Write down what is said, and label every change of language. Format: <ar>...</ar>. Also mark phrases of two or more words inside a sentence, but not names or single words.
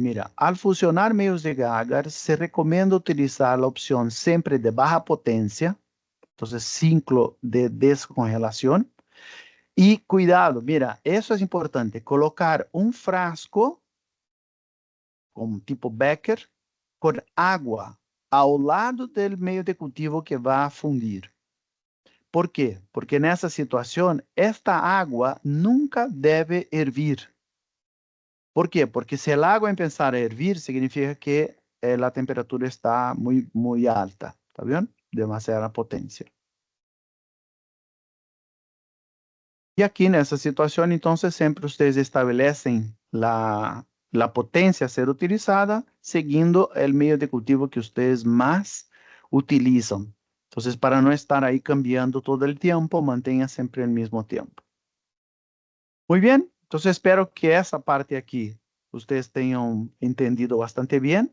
<es>Mira, al fusionar medios de agar, se recomienda utilizar la opción siempre de baja potencia, entonces ciclo de descongelación. Y cuidado, mira, eso es importante, colocar un frasco como tipo Becker, con agua</es> <pt>ao lado</pt> <es>del medio de cultivo que va a fundir. ¿Por qué?</es> <pt>Porque nessa situação, esta água nunca deve hervir. ¿Por quê? Porque se a água empezar a hervir, significa que a temperatura está muito alta,</pt> <es>¿está bien?</es> <pt>Demasiada potência. E aqui nessa situação, então, sempre vocês estabelecem</pt> <es>la potencia a ser utilizada seguindo el medio de cultivo que ustedes más utilizan. Entonces, para no estar ahí cambiando todo el tiempo, mantenga siempre el mismo tiempo. Muy bien, entonces espero que esa parte aquí ustedes tengan entendido bastante bien.</es>